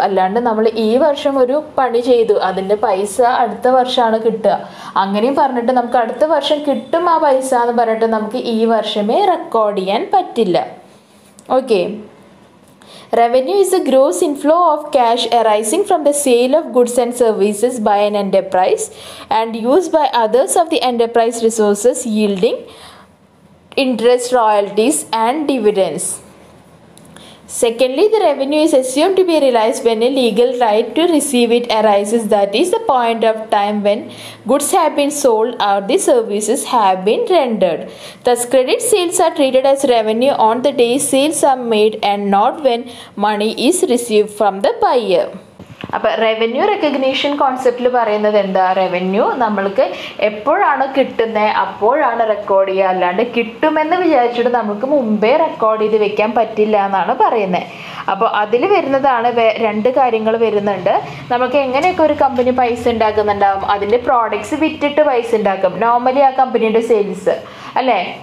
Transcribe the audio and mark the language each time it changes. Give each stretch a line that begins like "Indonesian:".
Malayalam: അല്ലാണ്ട് നമ്മൾ ഈ വർഷം ഒരു പണി ചെയ്തു, അതിൻ്റെ പൈസ അടുത്ത വർഷമാണ് കിട്ടുക, അങ്ങനെയും പറഞ്ഞിട്ട് നമുക്ക് അടുത്ത വർഷം കിട്ടും ആ പൈസ എന്ന് പറഞ്ഞിട്ട് നമുക്ക് ഈ വർഷമേ റെക്കോർഡ് ചെയ്യാൻ പറ്റില്ല. Okay.
English: Revenue is a gross inflow of cash arising from the sale of goods and services by an enterprise and used by others of the enterprise resources, yielding interest, royalties and dividends. Secondly, the revenue is assumed to be realized when a legal right to receive it arises, that is the point of time when goods have been sold or the services have been rendered. Thus, credit sales are treated as revenue on the day sales are made and not when money is received from the buyer.
Malayalam: അപ്പോൾ revenue recognition കോൺസെപ്റ്റിൽ പറയുന്നത് എന്താ, revenue നമ്മൾക്ക് എപ്പോഴാണ് കിട്ടുന്നത് അപ്പോഴാണ് record ചെയ്യുക, അല്ലാണ്ട് കിട്ടുമെന്ന് വിചാരിച്ചിട്ട് നമുക്ക് മുമ്പേ റെക്കോർഡ് ചെയ്ത് വെക്കാൻ പറ്റില്ല എന്നാണ് പറയുന്നത്. അപ്പോൾ അതിൽ വരുന്നതാണ് 2 കാര്യങ്ങൾ വരുന്നുണ്ട്. നമുക്ക് എങ്ങനെയൊക്കെ ഒരു കമ്പനി പൈസ ഉണ്ടാക്കുന്നുണ്ടാവും, അതിൻ്റെ പ്രോഡക്ട്സ് വിറ്റിട്ട് പൈസ ഉണ്ടാക്കും, നോർമലി ആ കമ്പനിയുടെ സെയിൽസ്. അല്ലേ?